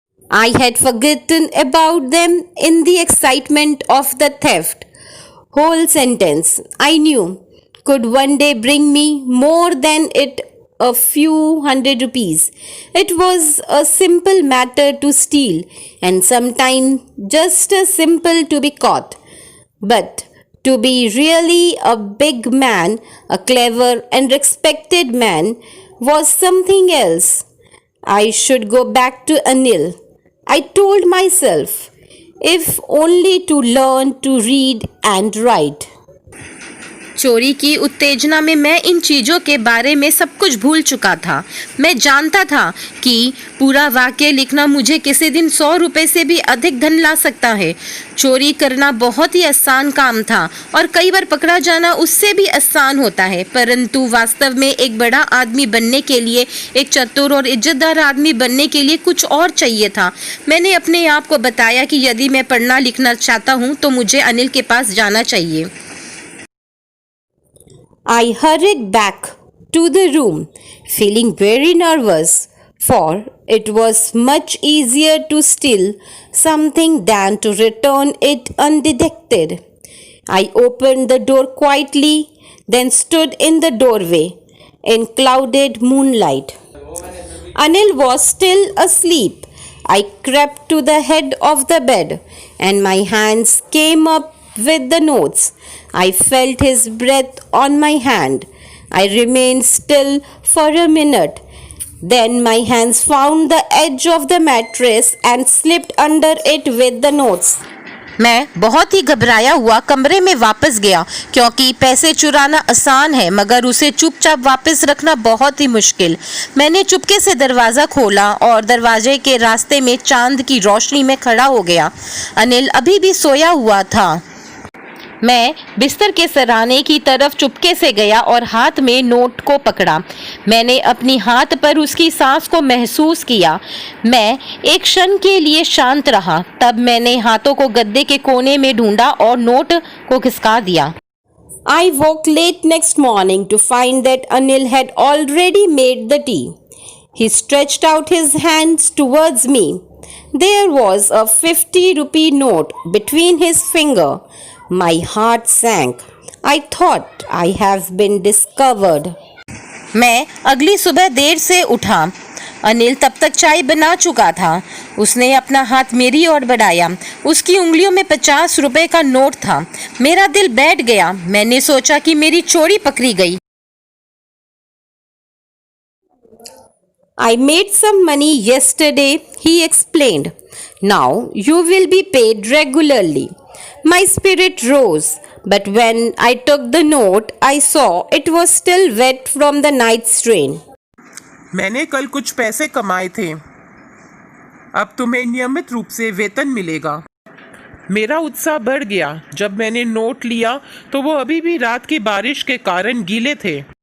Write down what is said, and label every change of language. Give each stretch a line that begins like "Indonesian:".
English: I had forgotten about them in the excitement of the theft. Whole sentence, I knew, could one day bring me more than it a few hundred rupees. It was a simple matter to steal, and sometimes just as simple to be caught. But to be really a big man, a clever and respected man, was something else. I should go back to Anil, I told myself, if only to learn to read and write.
Hindi: चोरी की उत्तेजना में मैं इन चीज़ों के बारे में सब कुछ भूल चुका था। मैं जानता था कि पूरा वाक्य लिखना मुझे किसी दिन 100 रुपये से भी अधिक धन ला सकता है। चोरी करना बहुत ही आसान काम था और कई बार पकड़ा जाना उससे भी आसान होता है, परंतु वास्तव में एक बड़ा आदमी बनने के लिए, एक चतुर और इज्जतदार आदमी बनने के लिए कुछ और चाहिए था। मैंने अपने आप को बताया कि यदि मैं पढ़ना लिखना चाहता हूँ तो मुझे अनिल के पास जाना चाहिए।
English: I hurried back to the room, feeling very nervous, for it was much easier to steal something than to return it undetected. I opened the door quietly, then stood in the doorway in clouded moonlight. Anil was still asleep. I crept to the head of the bed, and my hands came up with the notes. I felt his breath on my hand. I remained still for a minute. Then my hands found the edge of the mattress and slipped under it with the notes.
Hindi: मैं बहुत ही घबराया हुआ कमरे में वापस गया, क्योंकि पैसे चुराना आसान है मगर उसे चुपचाप वापस रखना बहुत ही मुश्किल। मैंने चुपके से दरवाज़ा खोला और दरवाजे के रास्ते में चांद की रोशनी में खड़ा हो गया। अनिल अभी भी सोया हुआ था। मैं बिस्तर के सराहने की तरफ चुपके से गया और हाथ में नोट को पकड़ा। मैंने अपनी हाथ पर उसकी सांस को महसूस किया। मैं एक क्षण के लिए शांत रहा, तब मैंने हाथों को गद्दे के कोने में ढूंढा और नोट को खिसका दिया।
English: I woke late next morning to find that Anil had already made the tea. He stretched out his hands towards me. There was a 50-rupee note between his finger. My heart sank. I thought I have been discovered.
Hindi: मैं अगली सुबह देर से उठा। अनिल तब तक चाय बना चुका था। उसने अपना हाथ मेरी ओर बढ़ाया। उसकी उंगलियों में 50 रुपए का नोट था। मेरा दिल बैठ गया। मैंने सोचा कि मेरी चोरी पकड़ी गई।
English: I made some money yesterday, he explained. Now you will be paid regularly. My spirit rose, but when I took the note, I saw it was still wet from the night's rain.
Hindi: मैंने कल कुछ पैसे कमाए थे। अब तुम्हें नियमित रूप से वेतन मिलेगा। मेरा उत्साह बढ़ गया। जब मैंने नोट लिया तो वो अभी भी रात की बारिश के कारण गीले थे।